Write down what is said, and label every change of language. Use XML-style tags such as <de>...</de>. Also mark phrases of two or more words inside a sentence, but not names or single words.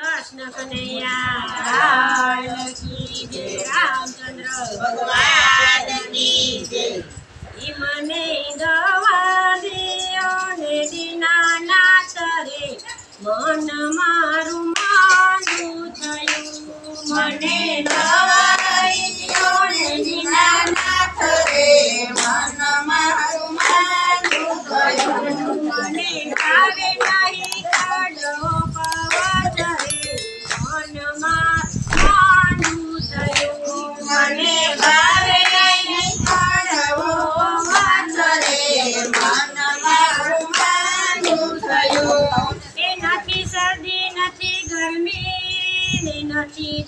<hi>कृष्ण कन्हैया की जय रामचंद्र भगवान की जय।</hi> <gu>મને દવા દિયો ને દીનાનાથ રે મન મારું માંદું થયું મને દવા દિયો ને દીનાનાથ રે મન મારું માંદું થયું મને ભાવે નહીં કાઢો પવન રે મન માંદું થયું મને ભાવે નહીં કાઢો નથી</gu>